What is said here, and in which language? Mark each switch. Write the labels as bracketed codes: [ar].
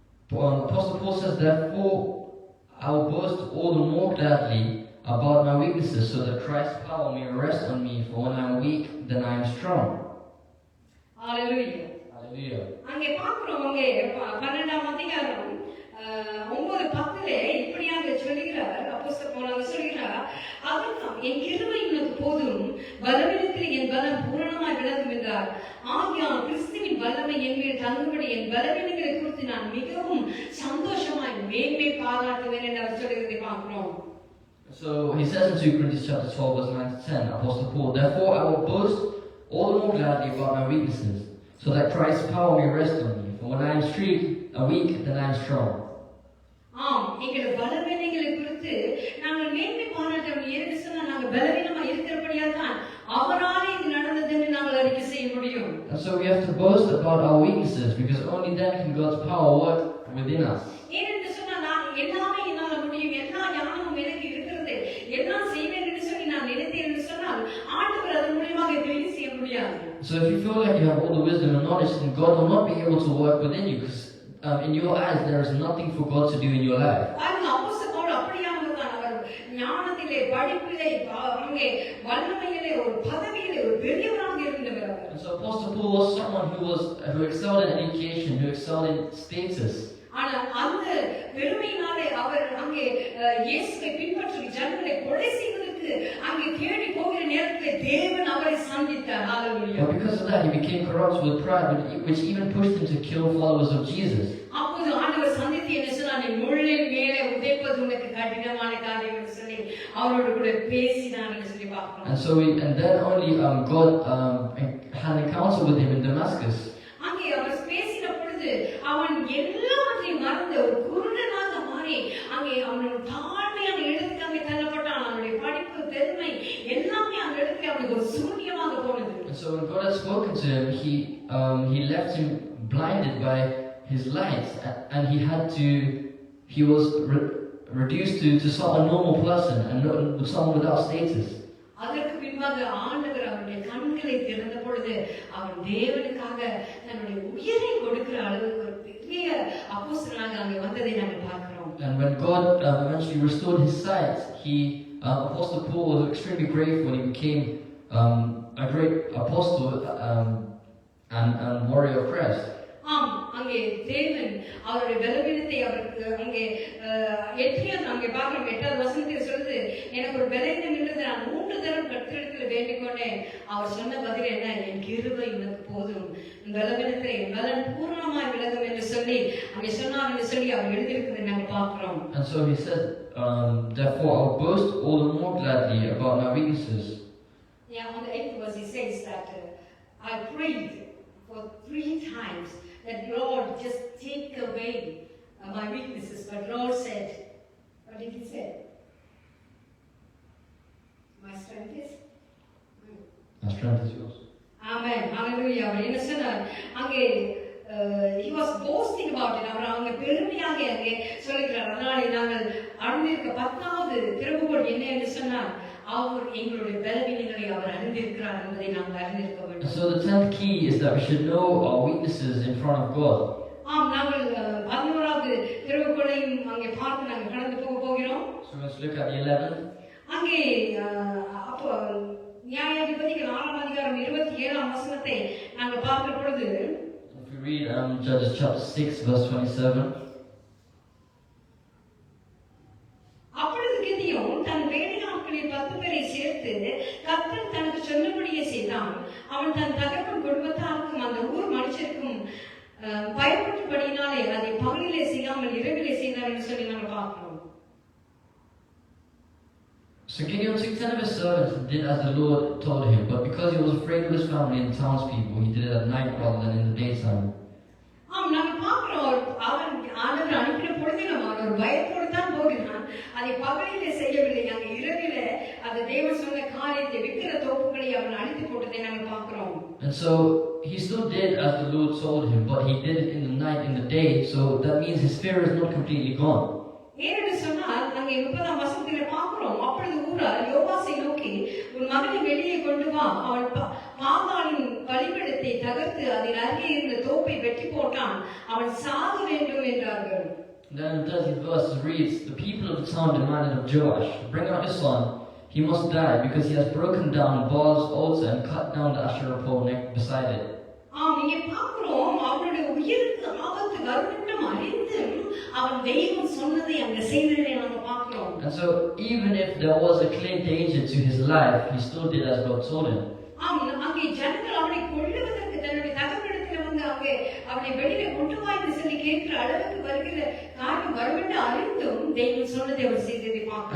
[en] Apostle Paul says, therefore I will boast all the more gladly about my weaknesses, so that Christ's power may rest on me. For when I am weak, then I am strong. Hallelujah. Hallelujah. [ta] அங்கே பார்க்கிறோம், அங்கே 12ஆம் அதிகாரம் 9:10 இப்படியாக சொல்லுகிறார் அப்போஸ்தலர் பவுல் அங்கே சொல்லுகிறார், அதற்காக என் கிருபை உனக்கு போதும், பலவீனத்தில் என் பலம் பூரணமாய் விளங்கும் என்றார். ஆகியால் கிறிஸ்துவின் வல்லமை என் மேல் தங்கும்படி என் பலவீனங்களை குறித்து நான் மிகவும் சந்தோஷமாய் மேன்மை பாராட்டுவேன் என்று அவர் சொல்லுகிறதை பார்க்கிறோம். [en] So he says in 2 Corinthians chapter 12 verse 9 to 10, Apostle Paul, therefore I will boast all the more gladly about my weaknesses, so that Christ's power may rest on me. For when I am weak, then I am strong. [ta] ஆம், எங்களுடைய பலவீனங்களை குறித்து நாங்கள் மேன்மை பாராட்டணும். ஏன்னு சொன்னா நாங்கள் பலவீனமா இருக்கிறபடியால் தான் அவராலே இது நடந்ததுன்னு நாங்கள் அறிக்கை செய்ய முடியும். [en] And so we have to boast about our weaknesses, because only then can God's power work within us. [ta] ஏன்னு சொன்னா நான் எல்லாமே என்னால முடியும், எல்லா ஞானமும் எனக்கு இருக்கிறது, எல்லாம் செய்வேன் என்று சொல்லி நான் நினைத்தேன் என்று சொன்னால் ஆண்டவர் அதன் மூலமாக கிரியை செய்ய முடியாது. [en] So if you feel like you have all the wisdom and knowledge, then God will not be able to work within you, because in your eyes there is nothing for God to do in your life. [ta] பாருங்க, அப்போஸ்தலர் பவுல் அப்படியானவர்தான். அவர் ஞானத்திலே, படிப்பிலே, அங்கே வல்லமையிலே, ஒரு பதவியிலே ஒரு பெரியவராக இருந்தவர் அவர். [en] And so Apostle Paul was someone who excelled in education, who excelled in status. [ta] ஆனா அந்த பெருமையினாலே அவர் அங்கே இயேசுவை பின்பற்றி ஜனங்களை கொலை செய்வதற்கு அங்கே தேடி போகிற நேரத்தில் தேவன் அவரை சந்தித்தார். ஹalleluya. [en] But because of that, he became corrupt with pride, which even pushed him to kill followers of Jesus. [ta] அப்போது ஆண்டவர் சந்தித்து என்ன சொன்னார்? நீ முள்ளின் மேலே உதைப்பது உனக்கு கடினமான காரியம் என்று சொல்லி அவரோடு கூட பேசினார் என்று சொல்லி பார்க்கிறோம். [en] And then only God had an encounter with him in Damascus. [ta] அங்கே அவர் பேசின பொழுது அவன் எல்லாவற்றையும் மறந்து ஒரு குருடனாக மாறி அங்கே அவன் தாழ்மையான இடத்துக்கு அங்கே தள்ளப்பட்டான். அவனுடைய படிப்பு பெருமை எல்லாமே அந்த இடத்துல அவனுக்கு ஒரு சூன்யமாக போனது. [en] And so when God had spoken to him, he left him blinded by his light, and he was reduced to a normal person and someone without status. [ta] அதற்கு பின்பாக ஆண்டவர் அவருடைய கண்களை திறந்த பொழுது அவன் தேவனுக்காக தன்னுடைய உயிரை கொடுக்கிற அளவுக்கு ஒரு பெரிய அப்போஸ்தலனாக அங்கே வந்ததை நாங்கள் பார்க்கிறோம். [en] And when God eventually restored his sight, Apostle Paul was extremely grateful. He became a great apostle and warrior of Christ. [ta] ஆம், அங்கே தேவன் அவருடைய பலவீனத்தை அவருக்கு அங்கே எட்டியது அங்கே பார்க்கிறோம். 8வது வசனத்தில் சொல்லுது, எனக்கு ஒரு பலவீனம் இருந்தது, நான் 3 தரம் கர்த்தரிடத்தில் வேண்டிக் கொண்டேன். அவர் சொன்ன பதில் என்ன? என் கிருபை உனக்கு போதும், பலவீனத்தை பலன் பூர்ணமாய் விலகும் என்று சொல்லி அங்கே சொன்னார் என்று சொல்லி அவர் எழுதியிருக்கிறதை நாங்கள் பார்க்கிறோம். [en] And so he said, therefore I'll boast all the more gladly about my weaknesses. Yeah, on the 8th verse he says that I prayed for 3 times that Lord just take away my weaknesses, but Lord said, what did he say? My strength is My strength is yours. [ta] Amen. Hallelujah. அவர் என்ன சொன்னார்? அங்கே [en] he was boasting about it. [ta] அவர் அங்கே பெருமையாக அங்கே சொல்லுகிறார். அதனாலே நாங்கள் அறிந்திருக்க 10வது திறவுகோல் என்ன என்று சொன்னார்? அவர் எங்களுடைய பலவீனங்களை அவர் அறிந்திருக்கிறார் என்பதை நாங்கள் அறிந்திருக்க வேண்டும். [en] So the 10th key is that we should know our weaknesses in front of God. [ta] ஆம், நாங்கள் 11வது திறவுகோலையும் அங்கே பார்த்து நாங்கள் கடந்து போகிறோம். [en] So let's look at the 11th. [ta] அங்கே அப்போ நியாயாதிபதிகள் 4ஆம் அதிகாரம் 27ஆம் வசனத்தை நாங்கள் பார்க்கிற பொழுது, [en] If we read Judges chapter 6 verse 27. [ta] அப்பொழுது கிதியோன் தன் வேலையாட்களில் 10 பேரை சேர்த்து கர்த்தர் தனக்கு சொன்னபடியே செய்தான். அவன் தன் தகப்பன் குடும்பத்தாருக்கும் அந்த ஊர் மனுஷருக்கும் பயப்பட்டபடியினாலே அதை பகலிலே செய்யாமல் இரவிலே செய்தார் என்று சொல்லி நாங்கள் பார்க்கிறோம். [en] So Gideon took 10 of his servants and did as the Lord told him, but because he was afraid of his family and townspeople, he did it at night rather than in the daytime. [ta] ஆம், நாங்கள் பார்க்கிறோம். அவன் ஆண்டவர் அனுப்பின பொழுது அவன் ஒரு பயத்தோடு தான் போகிறான். அதை பகலிலே செய்யவில்லை. அங்கே இரவிலே அந்த தேவன் சொன்ன காரியத்தை விக்கிர தோப்புகளை அவன் அழித்து போட்டதை நாங்கள் பார்க்கிறோம். [en] And so he still did as the Lord told him, but he did it in the night, in the day. So that means his fear is not completely gone. [ta] ஏனென்று சொன்னால் அங்கே 30ஆம் வசனத்தில் பார்க்கிறோம். அப்பொழுது ஊரார் யோவாசை நோக்கி, உன் மகனை வெளியே கொண்டு வா, அவன் பாகாலின் பலிபீடத்தை தகர்த்து அதில் அருகே இருந்த தோப்பை வெட்டி போட்டான், அவன் சாக வேண்டும் என்றார்கள். [en] Then in the 30th verse it reads, the people of the town demanded of Joash, bring out your son, he must die, because he has broken down Baal's altar and cut down the Asherah pole beside it. [ta] ஆம், இங்கே பார்க்கிறோம். அவனுடைய உயிருக்கு ஆபத்து வருமென்றும் அறிந்தும் அவன் தெய்வம் சொன்னதை அங்கே செய்ததை நாங்கள் பார்க்கிறோம். [en] And so even if there was a clear danger to his life, he still did as God told him. [ta] ஆம், அங்கே ஜனங்கள் அவனை கொல்லுவதற்கு தன்னுடைய தகப்பனிடத்தில் வந்து அங்கே அவனை வெளியே கொண்டு வா என்று சொல்லி கேட்கிற அளவுக்கு வருகிற காரியம் வருமென்று அறிந்தும் தெய்வம் சொன்னதை அவர் செய்ததை பார்க்கிறோம்.